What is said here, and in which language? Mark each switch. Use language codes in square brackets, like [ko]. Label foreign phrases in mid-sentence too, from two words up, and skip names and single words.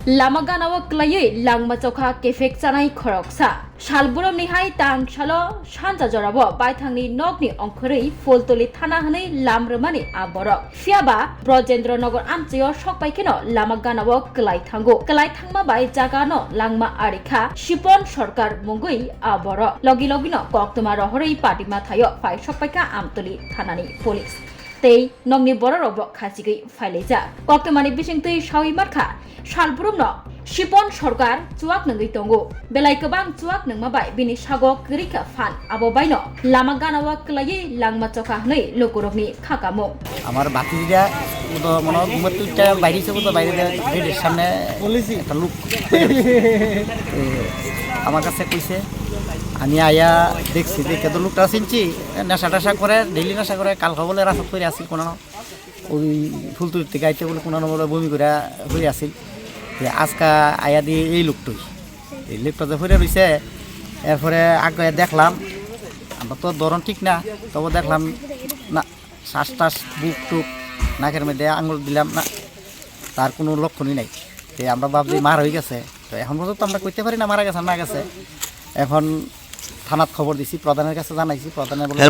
[trp] लामा गानाव क्लायै लांमा चौखा केफेक जानाय खरकसा सालबुरम निहाय तांसालो सानजा जराबो बायथांनि नगनि अंखरै फलतली थाना हनै लामरमानि आबरक फियाबा ब्रजेन्द्रनगर आमचेयो सकबायखेनो लामा गानाव क्लाय थांमा बाय जागानो लांमा आरिखा शिपन सरकार मुंगै आबरक लगी लगिनो कक्तमा रहरै पाटिमा थायो फाय सकबायखा आमतली थानानि पुलिस tei nongni borok rok bo khachigui phailajak koktomani bisingtui sawi markha salburum no Shipon Sorkar chuak nangui tongo belai kobang chuak nangma bai bini sago krika fan abo baino lama ganawa klai langma chokha hnei lokorokni khakamo [bn] আমার বাতিরা তো মনে হয় ঘুমাতে বাইরে ছিল তো বাইরে গেটের সামনে একটা লোক আমার কাছে কইছে আমি আয়া দেখছি দেখে তো লোকটা চিনছি নেশা টেশা করে ডেইলি নেশা করে কাল খাবলে রাস্তা করে আসিল কোনো ওই ফুলতুলিতে গাইতে বলে কোনো বলে বমি করে হয়ে আসিল আজকা আয়া দিয়ে এই লোকটাই এই লোকটা যে হয়ে রয়েছে এরপরে আগে দেখলাম আমরা তো ধরন ঠিক না তবে দেখলাম না শ্বাস টাস বুক টুক নাকের মধ্যে আঙুল দিলাম না তার কোনো লক্ষণই নাই তো আমরা ভাবছি মার হয়ে গেছে তো এখন পর্যন্ত আমরা কইতে পারি না মারা গেছে না গেছে এখন থানাত খবর দিছি প্রধানের কাছে জানাইছি প্রধানের বলে